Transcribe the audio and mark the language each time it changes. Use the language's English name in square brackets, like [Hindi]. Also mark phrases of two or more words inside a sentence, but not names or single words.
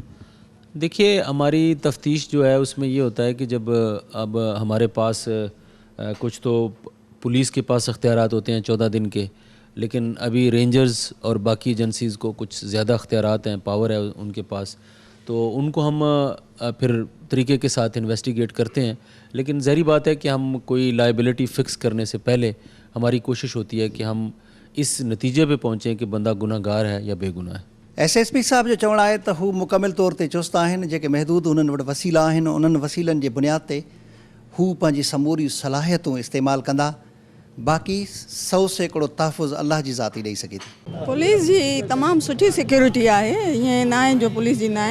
[Urdu] دیکھیے ہماری تفتیش جو ہے اس میں یہ ہوتا ہے کہ جب اب ہمارے پاس کچھ تو پولیس کے پاس اختیارات ہوتے ہیں 14 دن کے, لیکن ابھی رینجرز اور باقی ایجنسیز کو کچھ زیادہ اختیارات ہیں, پاور ہے ان کے پاس, تو ان کو ہم پھر طریقے کے ساتھ انویسٹیگیٹ کرتے ہیں. لیکن ظاہری بات ہے کہ ہم کوئی لائبلٹی فکس کرنے سے پہلے ہماری کوشش ہوتی ہے کہ ہم اس نتیجے پہ پہنچیں کہ بندہ گناہ گار ہے یا بے گناہ ہے. [Sindhi] SSP صاحب جو چवणु आहे त हू मुकमिल तौर ते चुस्त आहिनि. जेके महदूद उन्हनि वटि वसीला आहिनि उन्हनि वसीलनि जे बुनियाद ते हू पंहिंजी समूरी सलाहियतूं इस्तेमालु कंदा. बाक़ी 100% तहफ़ुज़ अल्लाह जी ज़ात ई ॾेई सघे थी. पुलिस जी तमामु सुठी सिक्योरिटी आहे, ईअं न आहे जो पुलिस जी न आहे.